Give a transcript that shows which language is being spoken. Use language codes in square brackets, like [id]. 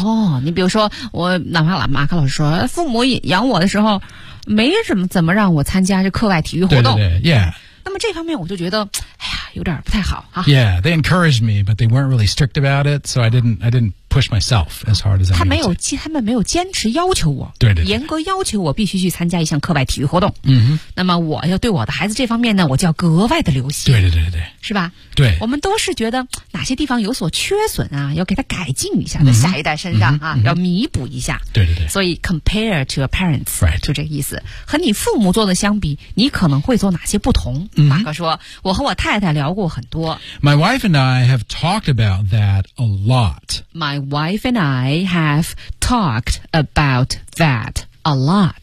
[zh] 哦，你比如说我哪怕马克老师说父母养我的时候没什么怎么让我参加这课外体育活动。对。那么这方面我就觉得哎呀有点不太好啊。 [en] Yeah, they encouraged me, but they weren't really strict about it, so I didn't push myself as hard as I need to. [zh] 他们没有坚持要求我，对对对，严格要求我必须去参加一项课外体育活动。嗯，那么我要对我的孩子这方面呢，我就要格外的留心。对对对对，是吧？对，我们都是觉得哪些地方有所缺损啊，要给他改进一下，在下一代身上啊，要弥补一下。对对对，所以 [en] compare to your parents， right， [zh] 就这个意思。和你父母做的相比，你可能会做哪些不同？马克说，我和我太太聊过很多。 [en] My wife and I have talked about that a lot. My wife and I have talked about that a lot.、